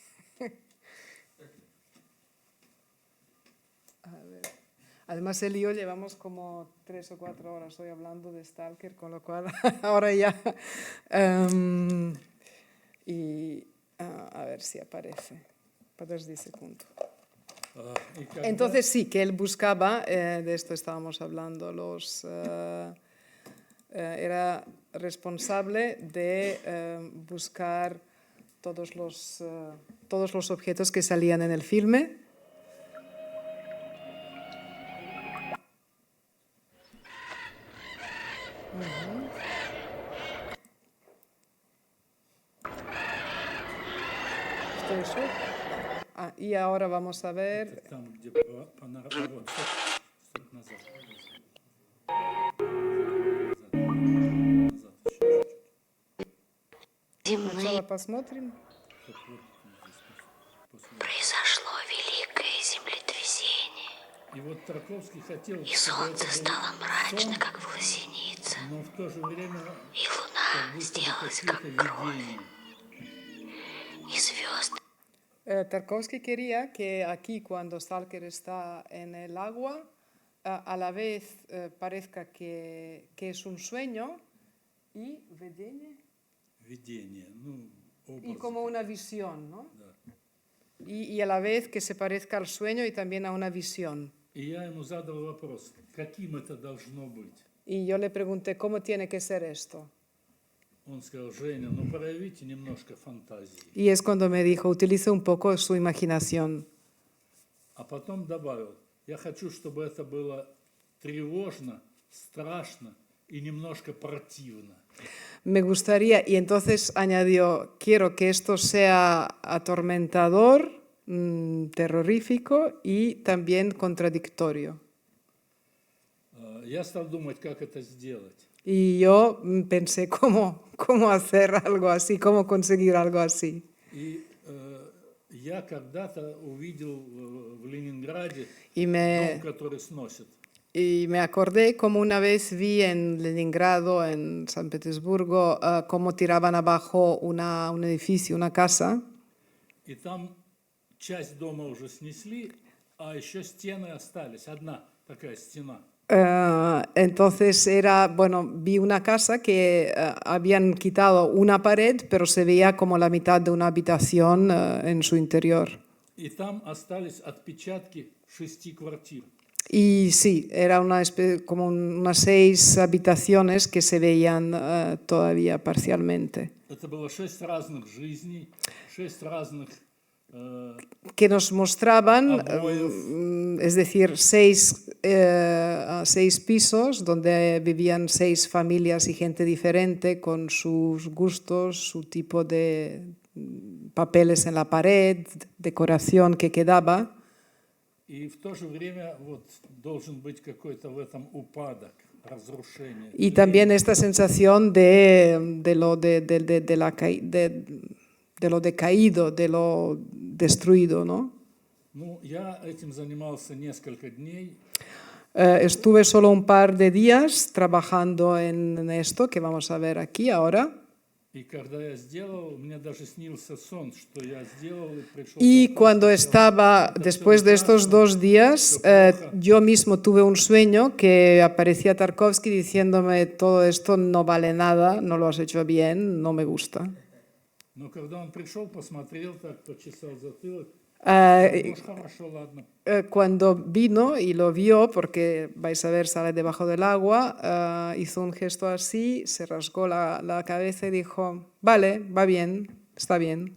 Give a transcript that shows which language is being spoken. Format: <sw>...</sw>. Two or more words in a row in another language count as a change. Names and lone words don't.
<es>A ver. Además, él y yo llevamos como 3 o 4 horas hoy hablando de Stalker, con lo cual ahora ya... a ver si aparece.</es> <ru>Подожди секунду.</ru> <es>Entonces sí, que él buscaba, de esto estábamos hablando, era responsable de buscar todos los objetos que salían en el filme. Y ahora vamos a ver...</es> <ru>Сначала посмотрим. Произошло великое землетрясение, и солнце стало мрачно, как волосеница, и луна сделалась, как кровь, и звезды.</ru> <es>Tarkovsky quería que aquí, cuando Stalker está en el agua, a la vez parezca que es un sueño y y como una visión, ¿no? Y a la vez que se parezca al sueño y también a una visión. Y yo le pregunté, ¿cómo tiene que ser esto? Y es cuando me dijo, utilice un poco su imaginación.</es> <ru>а потом добавил, я хочу, чтобы это было тревожно, страшно и немножко противно.</ru> <es>Me gustaría, y entonces añadió, quiero que esto sea atormentador, terrorífico y también contradictorio.</es> <ru>Я стал думать, как это сделать.</ru> <es>Y yo pensé cómo hacer algo así, cómo conseguir algo así.</es> <ru>И я когда-то увидел в Ленинграде</ru> <es>Y</es> <ru>дом, который сносит.</ru> <es>Y me acordé como una vez vi en Leningrado, en San Petersburgo, cómo tiraban abajo un edificio, una casa.</es> <ru>И там часть дома уже снесли, а еще стены остались. Одна такая стена.</ru> <es>Entonces vi una casa que habían quitado una pared, pero se veía como la mitad de una habitación en su interior.</es> <ru>И там остались отпечатки 6 квартир.</ru> <es>Y sí, era como unas 6 habitaciones que se veían todavía parcialmente.</es> <ru>Это было 6 разных жизней, 6 разных</ru> <es>que nos mostraban, es decir, 6 pisos donde vivían 6 familias y gente diferente con sus gustos, su tipo de papeles en la pared, decoración que quedaba.</es> <ru>И в то же время должен быть какой-то в этом упадок, разрушение.</ru> <es>Y también esta sensación de lo decaído, de lo destruido, ¿no?</es> <ru>Я этим занимался несколько дней.</ru> <es>Estuve solo un par de días trabajando en esto que vamos a ver aquí ahora.</es> <ru>И когда я сделал, мне даже снился сон, что я сделал и пришел.</ru> <es>Y cuando estaba, después de estos 2 días, yo mismo tuve un sueño que aparecía Tarkovsky diciéndome todo esto no vale nada, no lo has hecho bien, no me gusta.</es> <ru>Но когда он пришел, посмотрел, так почесал затылок. Хорошо, ладно.</ru> <es>Cuando vino y lo vio, porque vais a ver, sale debajo del agua, hizo un gesto así, se rasgó la cabeza y dijo, vale, va bien, está bien.</es>